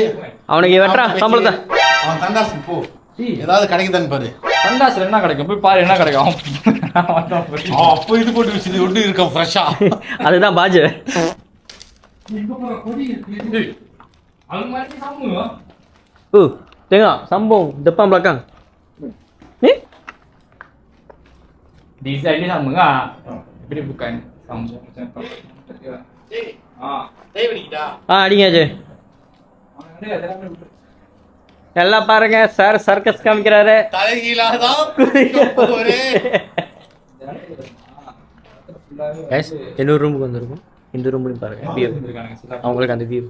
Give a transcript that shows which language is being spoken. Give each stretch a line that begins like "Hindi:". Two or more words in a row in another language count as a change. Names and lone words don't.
Tamil: அவனுக்கு வெட்றா சம்பளத்தை. அவன் தண்டாஸ் போ. ஏதாவது கிடைக்குதான்னு பாரு. தண்டாஸ்ல என்ன கிடைக்கும் போய் பாரு என்ன கிடைக்கும். அப்போ இது போட்டு வச்சது ஒன்று இருக்க ஃப்ரெஷ்ஷா. அதுதான் பாஜு. அது மாதிரி சாப்பிடுங்க.
Malay: ஓ tengok sambung depan belakang. Ni? Design ni sama enggak? Tapi bukan sambung macam tu.
Tamil: அடிங்க அஜய். எல்லாம் பாருங்க சார் சர்க்கஸ் காமிக்கிறாரு. தலைகீழாதான் ஒரே गाइस இன்னொரு ரூமுக்கு வந்திருக்கும். இந்த ரூம்லயும் பாருங்க வியூ. அவங்களுக்கு அந்த வியூ.